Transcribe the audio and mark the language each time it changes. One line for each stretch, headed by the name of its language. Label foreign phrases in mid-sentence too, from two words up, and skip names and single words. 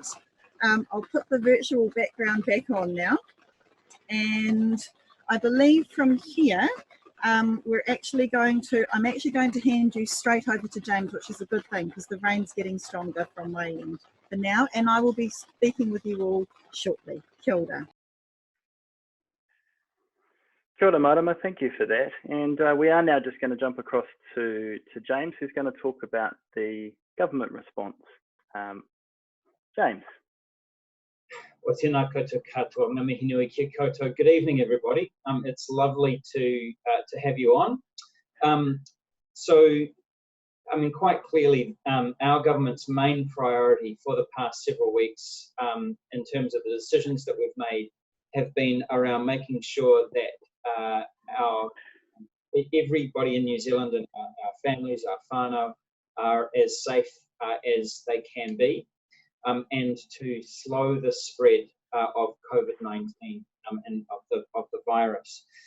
English: I'll put the virtual background back on now, and I believe from here I'm actually going to hand you straight over to James, which is a good thing because the rain's getting stronger from my end for now, and I will be speaking with you all shortly.
Māori: Kia ora. Kia ora, Marama,
English: thank you for that. And we are now just going to jump across to James, who's going to talk about the government response. James. Well,
Māori: tēnā koutou katoa, ngā mihi nui kia koutou.
English: Good evening, everybody. It's lovely to have you on. So I mean, quite clearly, our government's main priority for the past several weeks, in terms of the decisions that we've made, have been around making sure that everybody in New Zealand and our families, our whānau, are as safe as they can be, and to slow the spread of COVID-19 and of the virus.